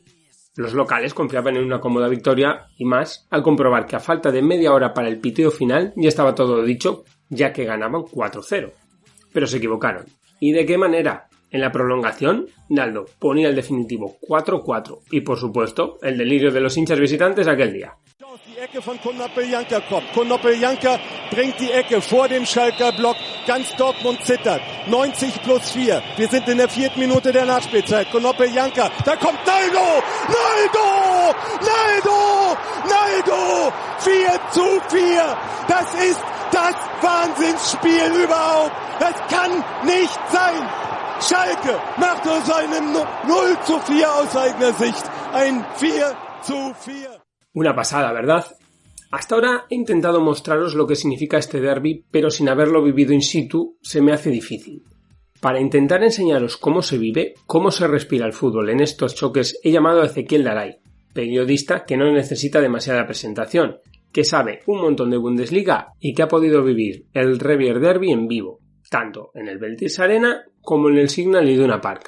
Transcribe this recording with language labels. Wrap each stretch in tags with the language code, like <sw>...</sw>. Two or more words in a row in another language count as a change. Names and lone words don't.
<es>Los locales confiaban en una cómoda victoria y más al comprobar que a falta de media hora para el piteo final ya estaba todo dicho, ya que ganaban 4-0. Pero se equivocaron. ¿Y de qué manera? En la prolongación, Naldo ponía el definitivo 4-4 y, por supuesto, el delirio de los hinchas visitantes aquel día.</es> <de>Die Ecke von Konopeljanka kommt. Konopeljanka bringt die Ecke vor dem Schalker Block. Ganz Dortmund zittert. 90 plus 4. Wir sind in der 4. Minute der Nachspielzeit. Konopeljanka, da kommt Naldo! Naldo! Naldo! Naldo! 4-4. Das ist das Wahnsinnsspiel überhaupt. Das kann nicht sein. Schalke macht aus einem 0-4 aus eigener Sicht ein 4-4.</de> <es>Una pasada, ¿verdad? Hasta ahora he intentado mostraros lo que significa este derbi, pero sin haberlo vivido</es> <la>in situ</la> <es>se me hace difícil. Para intentar enseñaros cómo se vive, cómo se respira el fútbol en estos choques, he llamado a Ezequiel Daray, periodista que no necesita demasiada presentación, que sabe un montón de Bundesliga y que ha podido vivir el Revier Derby en vivo, tanto en el Veltins Arena como en el Signal Iduna Park.</es>